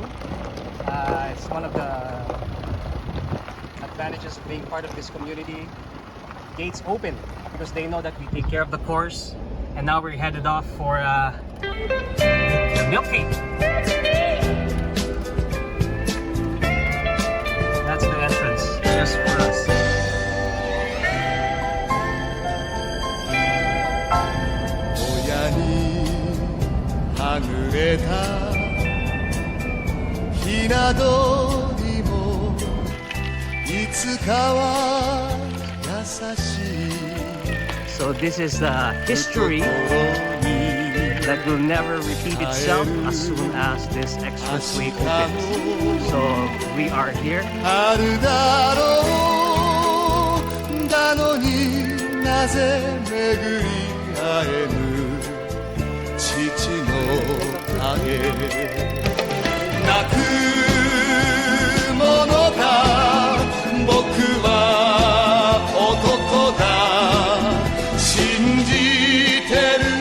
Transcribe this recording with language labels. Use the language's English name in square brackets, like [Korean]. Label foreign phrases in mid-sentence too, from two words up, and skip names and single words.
[English] It's one of the advantages of being part of this community. Gates open because they know that we take care of the course. And now we're headed off for milk feed. That's the entrance just for us. [Japanese] 親にはぐれた雛鳥もいつかは優しい. [English] So this is the history that will never repeat itself as soon as this expressway opens. So we are here. [Japanese] 春だろうだのになぜ巡り会えぬ父の影泣くものか僕は男だ信じて